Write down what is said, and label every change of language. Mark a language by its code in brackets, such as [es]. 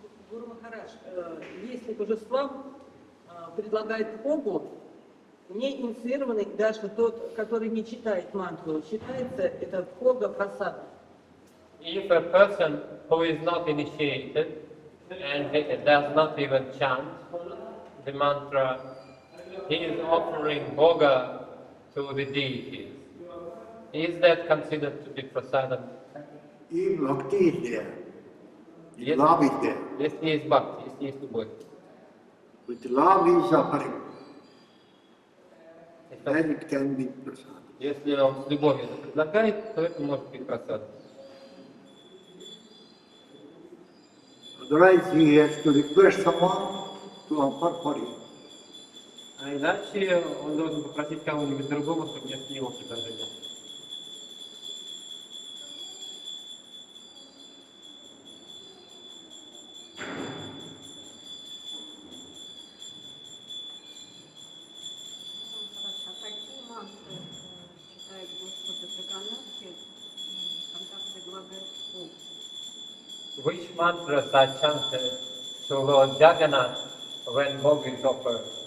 [ru] Гуру Махарадж, если божество предлагает Богу, не инициированный, даже тот, который не читает мантру, считается это Бога прасада. [en] If a person who is not initiated and does not even chant the mantra, he is offering bhoga to the deities. Is that considered to be prasadam? If bhakti is there, if Yes. love is there, [ru] Если есть бхакти, если есть любовь. [en] with love he is offering, [ru] Если [en] then it can be prasad. [ru] Если он с любовью это предлагает, то это может быть просад. [en] Otherwise he has to request someone to offer for him. [ru] А иначе он должен попросить кого-нибудь другого, чтобы вместо него предложение. А какие мантры читает Господа Джаганнатхи, когда предлагает Бог? [en] Which mantras are chanted to Lord Jagannath when Bhog is offered?